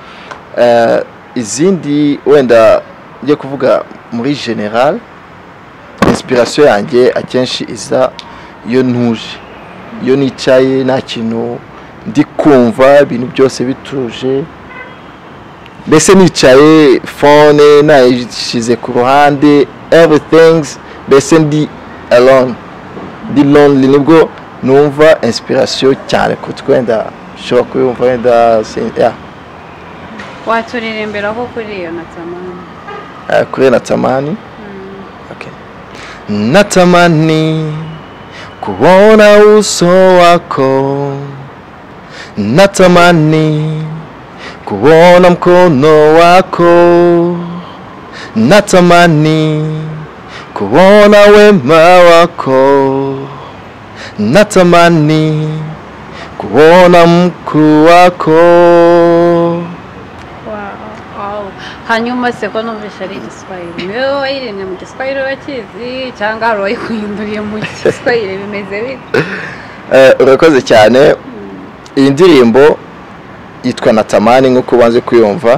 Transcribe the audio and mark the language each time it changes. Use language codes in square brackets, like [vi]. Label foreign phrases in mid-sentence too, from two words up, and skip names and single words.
[rw] Izindi wenda ngiye kuvuga muri general, inspiration yanjye akenshi iza iyo ntuje, iyo nicaye nta kintu ndi kumva, ibintu byose bituje, mbese nicaye phone nayishize ku ruhande, everything mbese ndi alone, ndi lonely, nibwo numva inspiration cyane kutwenda shobora kuyumva wenda yeah. Waturirimbiraho kuri iyo Natamani? Kuri Natamani? Okay. [sw] Natamani kuona uso wako, natamani kuona mkono wako, natamani kuona wema wako, natamani kuona mkuu wako. [rw] Hanyuma se ko numvise ari Igiswahili, niwe wayiremye mu Giswahili wakizi cyangwa hari wayikuhinduriye mu Giswahili bimeze bite? Urakoze cyane. Iyi ndirimbo yitwa Natamani nk'uko ubanze kuyumva.